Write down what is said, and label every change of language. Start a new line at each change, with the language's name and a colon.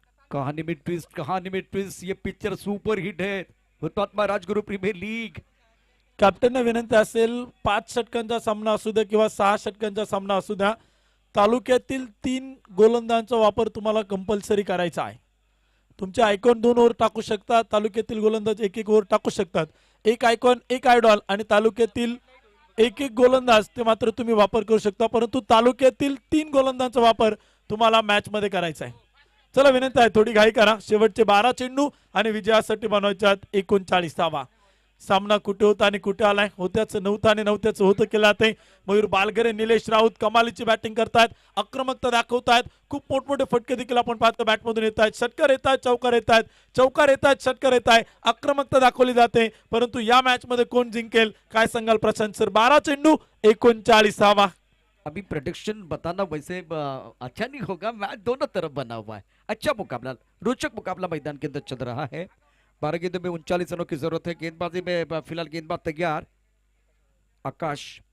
Hindi: कहानी में ट्विस्ट, कहानी में ट्विस्ट। ये पिक्चर सुपर हिट है। हुतात्मा राजगुरु प्रीमियर लीग।
Marathi: कॅप्टनने विनंती असेल 5 षटकांचा सामना असू द्या किंवा 6 षटकांचा सामना असू द्या, तालुक्यातील 3 गोलंदाजांचा वापर तुम्हाला कंपल्सरी करायचा आहे। तुमचे आयकॉन 2 ओव्हर टाकू शकतात, तालुक्यातील गोलंदाज 1-1 ओव्हर टाकू शकतात। एक आयकॉन, एक आयडॉल आणि तालुक्यातील 1-1 गोलंदाज ते मात्र तुम्ही वापर करू शकता, परंतु तालुक्यातील 3 गोलंदाजांचा वापर तुम्हाला मॅच मध्ये करायचा आहे। चला विनंती आहे थोडी घाई करा। शेवटचे 12 चेंडू आणि विजयासाठी बनवायच्यात 39 धावा। सामना कुठे होता आणि कुठे आलाय, होत्याचं नव्हतं आणि नव्हत्याचं होतं केलं जाते। मयूर बालगरे, निलेश राऊत कमालीची बॅटिंग करतायत, आक्रमकता दाखवतायत। खूप मोठमोठे फटके देखील आपण पाहतो बॅटमधून येत आहेत, षटकार येत आहेत, चौकार येत आहेत, चौकार येत आहेत, षटकार येत आहे। आक्रमकता दाखवली जाते, परंतु या मॅच मध्ये कोण जिंकेल काय सांगाल प्रशांत सर? 12 चेंडू 39 धावा।
Hindi: अभी प्रेडिक्शन बताना वैसे अच्छा नहीं होगा। मैच दोनों तरफ बना हुआ है। अच्छा मुकाबला, रोचक मुकाबला मैदान के अंदर चल रहा है। 12 गेंदों में 39 रनों की जरूरत है। गेंदबाजी में फिलहाल गेंदबाज तैयार आकाश।